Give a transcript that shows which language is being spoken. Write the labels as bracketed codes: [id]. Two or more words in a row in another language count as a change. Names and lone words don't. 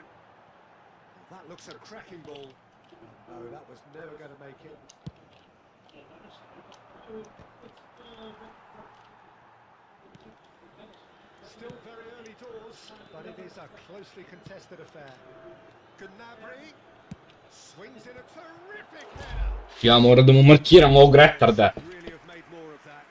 [en] Well, that looks a cracking ball. No, that was never going to make it. Still very early doors, but it is a closely contested affair. Gnabry swings in a terrific header. [sr] Ja moram da mu markiram ovog retarda. [en] Really have made more of that.